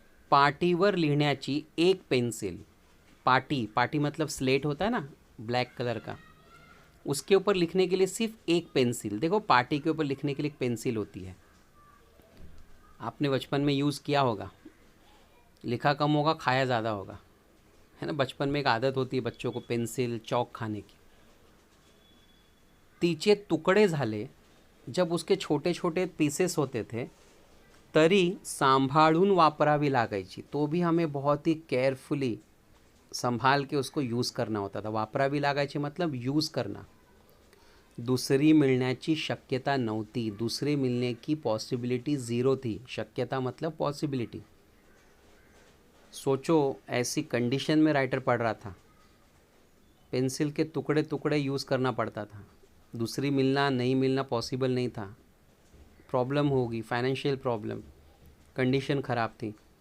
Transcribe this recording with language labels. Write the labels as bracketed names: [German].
[Marathi] पाटीवर लिहिण्याची एक पेन्सिल. [Hindi] पाटी, पाटी मतलब स्लेट होता है ना ब्लैक कलर का, उसके ऊपर लिखने के लिए सिर्फ एक पेंसिल. देखो पाटी के ऊपर लिखने के लिए एक पेंसिल होती है, आपने बचपन में यूज़ किया होगा. लिखा कम होगा, खाया ज़्यादा होगा, है ना. बचपन में एक आदत होती है बच्चों को पेंसिल चौक खाने की. [Marathi] तिचे तुकडे झाले, [Hindi] जब उसके छोटे छोटे पीसेस होते थे [Marathi] तरी सांभाळून वापरावी लागायची. [Hindi] तो भी हमें बहुत ही केयरफुली संभाल के उसको यूज़ करना होता था. [Marathi] वापरावी लागायची [Hindi] मतलब यूज़ करना. [Marathi] दूसरी मिळण्याची शक्यता नव्हती. [Hindi] दूसरे मिलने की पॉसिबिलिटी ज़ीरो थी. शक्यता मतलब पॉसिबिलिटी. सोचो ऐसी कंडीशन में राइटर पढ़ रहा था, पेंसिल के टुकड़े टुकड़े यूज़ करना पड़ता था. दूसरी मिलना नहीं मिलना पॉसिबल नहीं था. प्रॉब्लम होगी, फाइनेंशियल प्रॉब्लम, कंडीशन ख़राब थी.